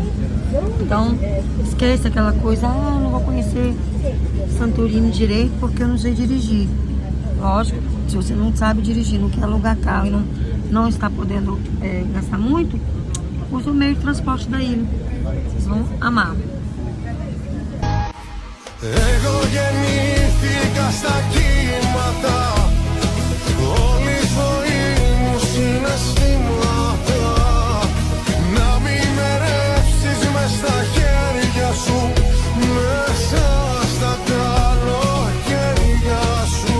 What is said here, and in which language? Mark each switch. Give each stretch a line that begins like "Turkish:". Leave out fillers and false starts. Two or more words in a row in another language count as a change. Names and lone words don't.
Portuguese: Então, esquece aquela coisa, não vou conhecer Santorini direito porque eu não sei dirigir. Lógico, se você não sabe dirigir, não quer alugar carro e não está podendo gastar muito, usa o meio de transporte da ilha. Vocês vão amar.
Greek: Εγώ γεννήθηκα στα κύματα, όλη η ζωή μου συναισθήματα. Να μην με ρεύσεις μες στα χέρια σου, μέσα στα καλοκαίρια σου.